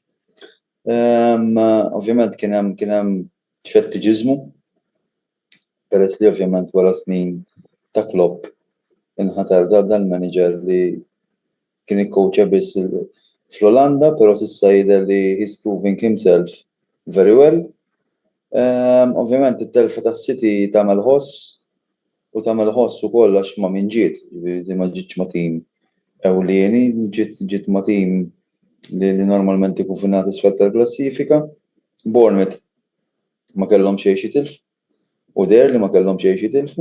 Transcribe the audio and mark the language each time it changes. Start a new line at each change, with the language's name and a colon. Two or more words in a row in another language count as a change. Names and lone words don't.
Maltese: Ovvjament kien hemm xettiġiżmu peress li ovvjament wara snin ta' Klopp inħatar dal-manager li kien ikkoċja biss fl-Olanda, però s'issa jidher li
English: he's proving himself very well.
Maltese: Ovvjament it-telfa tas-City tagħmel ħoss u tagħmel ħoss ukoll għax ma' min ġiet, ma ġietx ma' tim ewlieni, ġiet ma' tim li normalment ikun fin-nagħat isfel tal-klassifika. Bournemouth ma kellhom xejn jitilfu u der li ma kellhom xejn jitilfu.